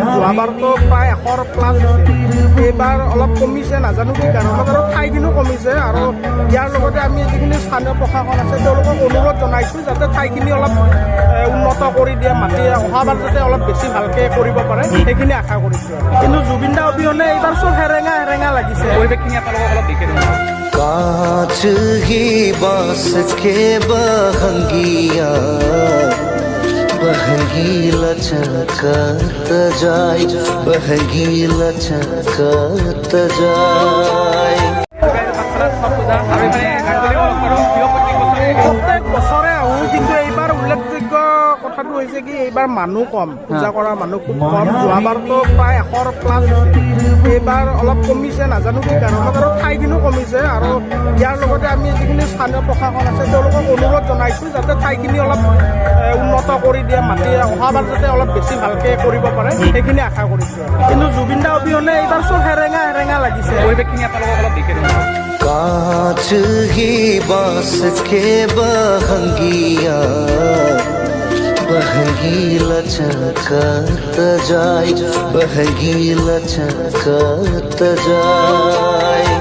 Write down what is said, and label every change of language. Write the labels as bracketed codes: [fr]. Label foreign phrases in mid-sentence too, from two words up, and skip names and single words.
[as] যোৱাবাৰতো প্ৰায় 100 প্লাছ হৈছে, এইবাৰ অলপ কমিছে, নাজানো কি কাৰণত, আৰু ঠাইখিনিও কমিছে। আৰু ইয়াৰ লগতে আমি যিখিনি স্থানীয় প্ৰশাসন আছে তেওঁলোকক অনুৰোধ জনাইছোঁ যাতে ঠাইখিনি অলপ উন্নত কৰি দিয়ে, মাতি অহাবাৰ যাতে অলপ বেছি ভালকৈ কৰিব পাৰে সেইখিনি আশা কৰিছোঁ। কিন্তু জুবিন দা অবিহনে এইবাৰ চব হেৰেঙা হেৰেঙা লাগিছে। পৰিৱেশখিনি আপোনালোকক অলপ দেখি দিওঁ। [bho] कांच ही बांस के बहंगिया बहंगी लचकत जाय बहंगी लचकत जाय। [as] প্ৰত্যেক বছৰে আহোঁ, কিন্তু এইবাৰ উল্লেখযোগ্য কথাটো হৈছে কি এইবাৰ মানুহ কম, পূজা কৰা মানুহ খুব কম। যোৱাবাৰতো প্ৰায় 100 প্লাছ হৈছে, এইবাৰ অলপ কমিছে, নাজানো কি কাৰণত, আৰু ঠাইখিনিও কমিছে। আৰু ইয়াৰ লগতে আমি যিখিনি স্থানীয় প্ৰশাসন আছে তেওঁলোকক অনুৰোধ জনাইছোঁ যাতে ঠাইখিনি অলপ উন্নত কৰি দিয়ে, মাতি অহাবাৰ যাতে অলপ বেছি ভালকৈ কৰিব পাৰে সেইখিনি আশা কৰিছোঁ। কিন্তু জুবিন দা অবিহনে এইবাৰ চব হেৰেঙা হেৰেঙা লাগিছে। পৰিৱেশখিনি আপোনালোকক অলপ দেখি দিওঁ। [bho] कांच ही बांस के बहंगिया बहंगी लचकत जाय बहंगी लचकत जाय।